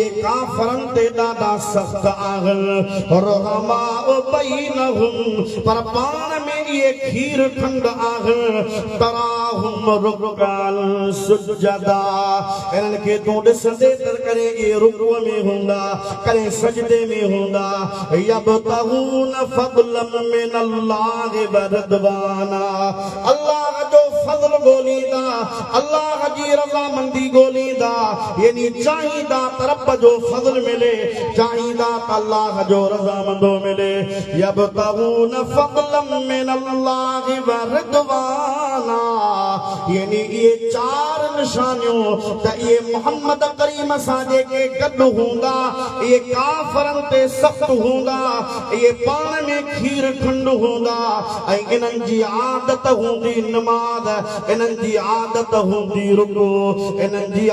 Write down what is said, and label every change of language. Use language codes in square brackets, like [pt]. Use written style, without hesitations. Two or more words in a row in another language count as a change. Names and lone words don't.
[sd] काफ़रनि ते ॾाढा सख़्त आहिनि [ar] رحماء بينهم [sd] पर पाण में इहे खीर खंड आहिनि [ar] تراهم ركعا سجدا [sd] इन्हनि खे तूं ॾिसंदे त करे इहे रुकूअ में हूंदा करे सजदे में हूंदा [ar] يبتغون فضلا من الله ورضوانا [sd] अल्लाह जो फज़ल ॻोल्हींदा अल्लाह जी रज़ामंदी ॻोल्हींदा यानी चाहींदा त रब जो फज़ल मिले चाहींदा त अल्लाह जो रज़ामंदो मिले [ar] يبتغون فضلا من الله ورضوانا [sd] यानी ये 4 निशानियूं त ये मोहम्मद करीम सां जेके गॾु हूंदा ये काफ़रनि ते सख़्त हूंदा ये पाण में खीर खंड हूंदा ऐं इन्हनि जी आदत हूंदी नमाज़ इन्हनि जी आदत हूंदी रुकू इन्हनि जी